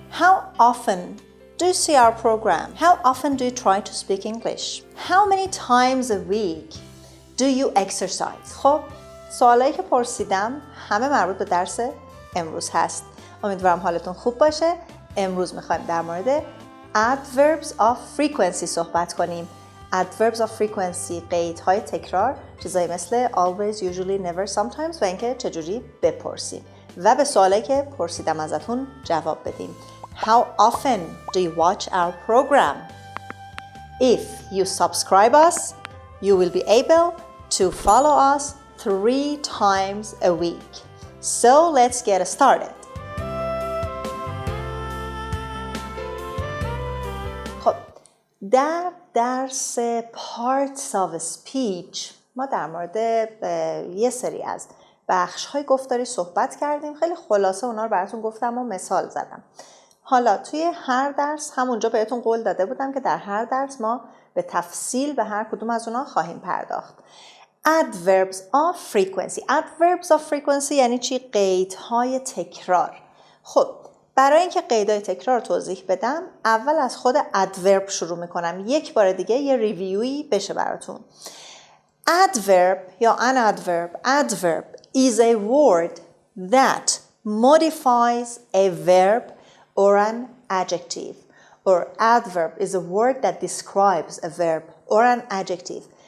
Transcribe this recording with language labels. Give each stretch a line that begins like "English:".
English: How often do you see our program? How often do you try to speak English? How many times a week do you exercise?
Persian: خب سوالایی که پرسیدم همه مربوط به درس امروز هست. امیدوارم حالتون خوب باشه. امروز میخوایم در مورد adverbs of frequency صحبت کنیم. adverbs of frequency قیدهای تکرار، چیزایی مثل always, usually, never, sometimes و اینکه چجوری بپرسیم و به سوالایی که پرسیدم ازتون جواب بدیم.
English: How often do you watch our program? If you subscribe us, you will be able to follow us 3 times a week. So let's get started.
Persian: خب در درس parts of speech ما در مورد یه سری از بخش‌های گفتاری صحبت کردیم. خیلی خلاصه اونا رو براتون گفتم و مثال زدم. حالا توی هر درس همونجا بهتون قول داده بودم که در هر درس ما به تفصیل به هر کدوم از اونا خواهیم پرداخت. adverbs of frequency. adverbs of frequency یعنی چی؟ قیدهای تکرار. خب برای اینکه قیدهای تکرار رو توضیح بدم اول از خود adverb شروع میکنم. یک بار دیگه یه ریویویی بشه براتون.
English: adverb یا an adverb is a word that modifies a verb or an adjective. Or adverb is a word that describes a verb or an adjective.